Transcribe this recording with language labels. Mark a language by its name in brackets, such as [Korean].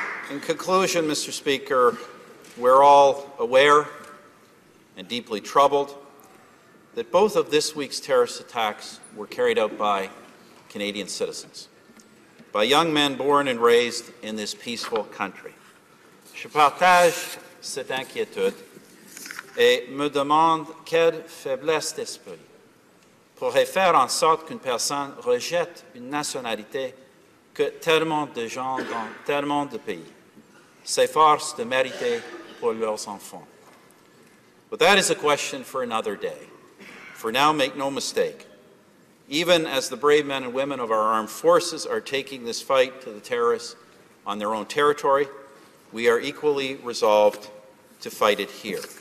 [English] In conclusion, Mr. Speaker, we're all aware and deeply troubled that both of this week's terrorist attacks were carried out by Canadian citizens, by young men born and raised in this peaceful country. [French] Je partage cette inquiétude et me demande quelle faiblesse d'esprit pourrait faire en sorte qu'une personne rejette une nationalité que tellement de gens dans tellement de pays s'efforcent de mériter pour leurs enfants. [English] But that is a question for another day. For now, make no mistake, even as the brave men and women of our armed forces are taking this fight to the terrorists on their own territory, we are equally resolved to fight it here.